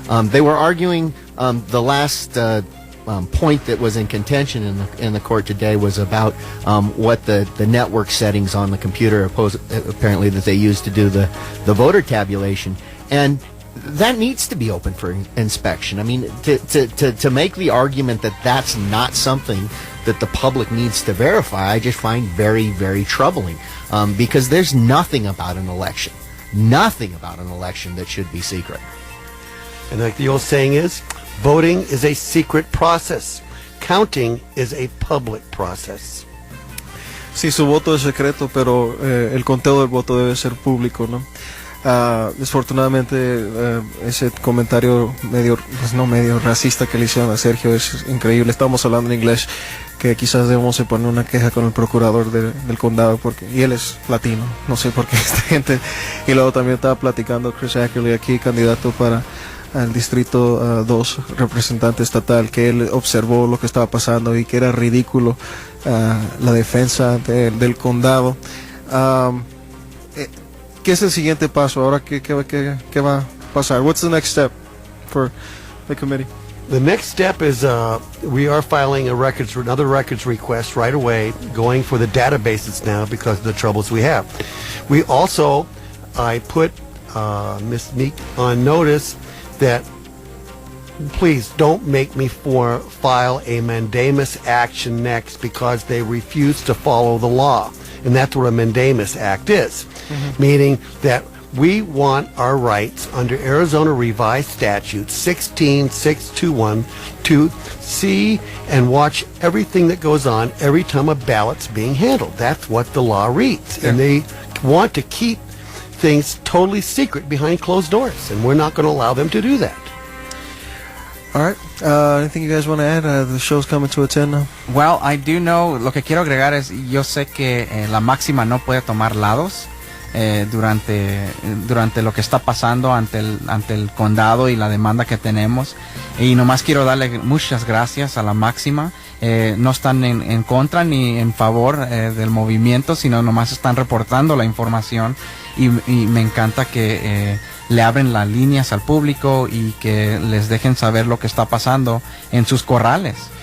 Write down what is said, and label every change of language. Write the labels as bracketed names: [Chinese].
[English] They were arguing the last point that was in contention in the court today was about what the network settings on the computer apparently that they used to do the voter tabulation, and that needs to be open for inspection. I mean, to make the argument that that's not something that the public needs to verify, I just find very, very troubling, because there's nothing about an election that should be secret. And like the old saying is, voting is a secret process. Counting is a public process. [Spanish] Sí, su voto es secreto, pero el conteo del voto debe ser público, ¿no? Desfortunadamente ese comentario medio racista que le hicieron a Sergio es increíble. Estamos hablando en inglés, que quizás debemos poner una queja con el procurador del condado, y él es latino, no sé por qué esta gente. Y luego también estaba platicando Chris Ackerley aquí, candidato para al distrito 2, representante estatal, que él observó lo que estaba pasando y que era ridículo la defensa del condado. ¿Qué es el siguiente paso? Ahora, ¿qué va a pasar? [English] What's the next step for the committee? The next step is we are filing another records request right away, going for the databases now because of the troubles we have. We also, I put Ms. Meek on notice that please don't make me file a mandamus action next because they refuse to follow the law. And that's what a mandamus act is, meaning that we want our rights under Arizona Revised Statute 16621 to see and watch everything that goes on every time a ballot's being handled. That's what the law reads. Yeah. And they want to keep things totally secret behind closed doors, and we're not going to allow them to do that. All right. Anything you guys want to add? The show's coming to its end now. [Spanish] Well, I do know, lo que quiero agregar es, yo sé que la máxima no puede tomar lados durante lo que está pasando ante el condado y la demanda que tenemos, y nomás quiero darle muchas gracias a la máxima. No están en contra ni en favor del movimiento, sino nomás están reportando la información, y me encanta que le abren las líneas al público y que les dejen saber lo que está pasando en sus corrales.